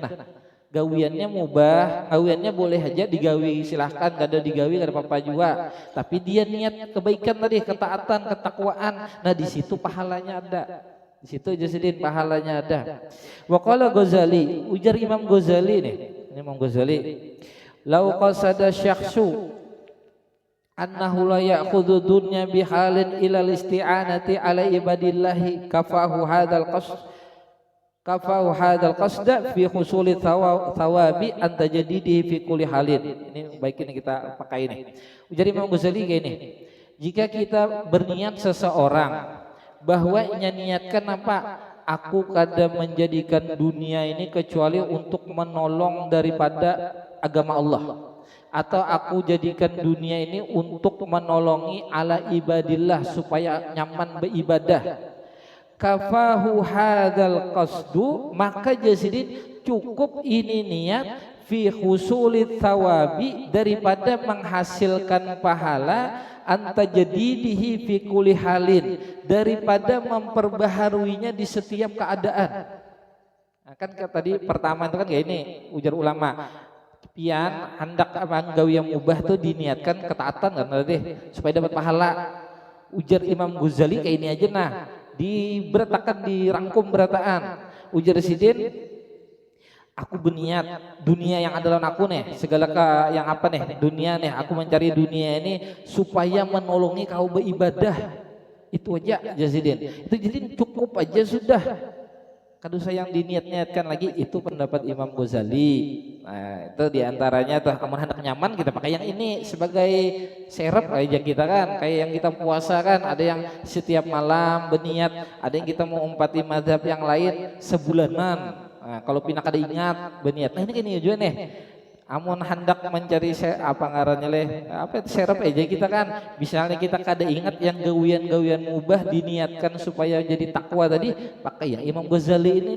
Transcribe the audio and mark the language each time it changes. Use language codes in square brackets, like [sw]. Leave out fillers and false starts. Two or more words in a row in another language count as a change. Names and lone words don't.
[bjn] Nah, gawiannya mubah, gawiannya boleh aja digawi, silahkan, kada digawi kada apa-apa juga, tapi dia niat kebaikan tadi, ketaatan, ketakwaan, nah di situ pahalanya ada. Di situ jasidin pahalanya ada. [ar] وقال الغزالي, [bjn] ujar Imam Ghazali nih, ini Imam Ghazali, [ar] لو قصد الشخص أنه لا يأخذ الدنيا بحال إلا للاستعانة على عباد الله كفاه هذا القصد في حصول الثواب عن تجديده في كل حال. [id] Ini baik ini kita pakai ini. [bjn] Ujar Imam Ghazali gini, jika kita berniat seseorang bahwa niatkan apa, aku kada menjadikan dunia ini kecuali untuk menolong daripada agama Allah, atau aku jadikan dunia ini untuk menolongi [ar] ala ibadillah [bjn] supaya nyaman beribadah, [ar] kafahu hadzal qasdu, [bjn] maka jasidin cukup ini niat [ar] fi husulit thawabi, [bjn] daripada menghasilkan pahala, [ar] أن تجديده في كل حال, [id] daripada memperbaharuinya di setiap keadaan. [bjn] Nah, kan tadi pertama itu kan kayak ini ujar ulama, pian hendak gawi yang mubah tuh diniatkan ketaatan kan tadi supaya dapat pahala. Ujar Imam Ghazali kayak ini aja, nah diberatakan, dirangkum berataan. Ujar Sidin, aku berniat dunia yang adalah aku nih, segala yang apa nih, dunia nih, aku mencari dunia ini supaya menolongi kau beribadah. Itu aja Jazidin, [id] itu jadi cukup aja sudah. Kalau saya yang diniat-niatkan lagi, itu pendapat Imam Ghazali. [bjn] Nah, itu diantaranya tuh, aman hendak nyaman kita pakai yang ini sebagai serep aja kita kan, kayak yang kita puasa kan, ada yang setiap malam berniat, ada yang kita mau umpati mazhab yang lain sebulanan. Nah, kalau pindah kada ingat berniat, nah ini kan juga nih, amun hendak mencari apa ngarannya leh, apa serep aja kita kan, misalnya kita kada ingat yang gawian mubah diniatkan supaya jadi takwa tadi, pakai yang Imam Ghazali ini.